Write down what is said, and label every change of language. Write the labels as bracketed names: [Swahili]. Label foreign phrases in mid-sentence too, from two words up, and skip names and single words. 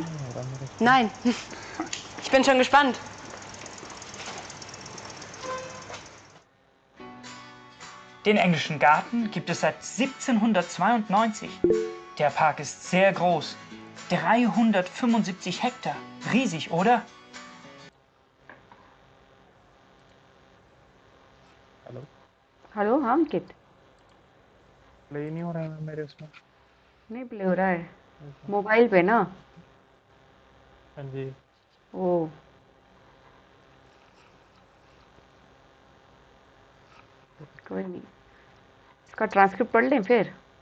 [German] Nein. Ich bin schon gespannt. Den englischen Garten gibt es seit 1792. Der Park ist sehr groß. 375 Hektar. Riesig, oder? [Hindi] हेलो, हेलो, हाँ अंकित, प्ले नहीं हो रहा है मेरे उसमें। नहीं प्ले हो रहा है मोबाइल पे ना। हाँ जी। ओ, कोई नहीं, इसका ट्रांसक्रिप्ट पढ़ लें फिर।